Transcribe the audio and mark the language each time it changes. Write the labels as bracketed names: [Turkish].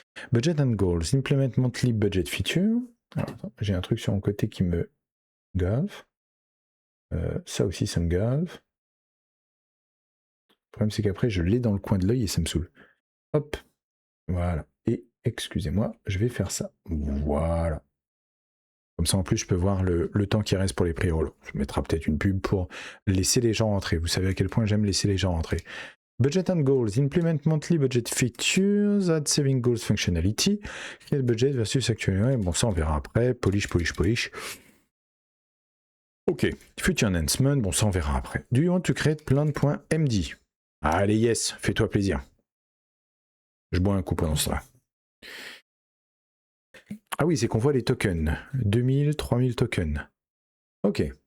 [English] Budget and goals, implement monthly budget feature. [French] Alors, attends, j'ai un truc sur mon côté qui me gave. Ça aussi, ça me gave. Le problème, c'est qu'après, je l'ai dans le coin de l'œil et ça me saoule. Hop, voilà. Et excusez-moi, je vais faire ça. Voilà. Comme ça, en plus, je peux voir le temps qui reste pour les pre-rolls. Je mettrai peut-être une pub pour laisser les gens rentrer. Vous savez à quel point j'aime laisser les gens rentrer. [English] Budget and goals. Implement monthly budget features. Add saving goals functionality. Create budget versus actual. [French] Bon, ça, on verra après. [English] Polish. [French] Ok, [English] future enhancement, [French] bon ça on verra après. [English] Do you want to create plan.md? [French] Allez yes, fais-toi plaisir. Je bois un coup pendant cela. Ah oui, c'est qu'on voit les tokens. 2000, 3000 tokens. Ok.